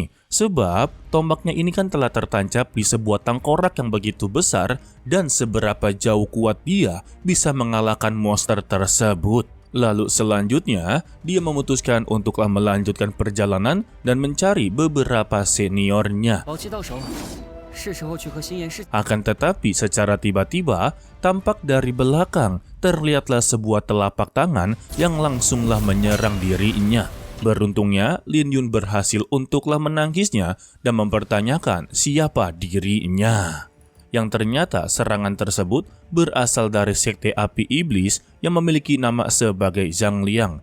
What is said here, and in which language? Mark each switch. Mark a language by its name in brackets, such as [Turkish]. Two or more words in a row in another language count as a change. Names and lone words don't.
[Indonesian] Sebab tombaknya ini kan telah tertancap di sebuah tengkorak yang begitu besar dan seberapa jauh kuat dia bisa mengalahkan monster tersebut. Lalu selanjutnya, dia memutuskan untuklah melanjutkan perjalanan dan mencari beberapa seniornya. [Chinese] 宝器到手，是时候去和心妍师。 [Indonesian] Akan tetapi secara tiba-tiba, tampak dari belakang, terlihatlah sebuah telapak tangan yang langsunglah menyerang dirinya. Beruntungnya, Lin Yun berhasil untuklah menangkisnya dan mempertanyakan siapa dirinya. Yang ternyata serangan tersebut berasal dari sekte api iblis yang memiliki nama sebagai Zhang Liang.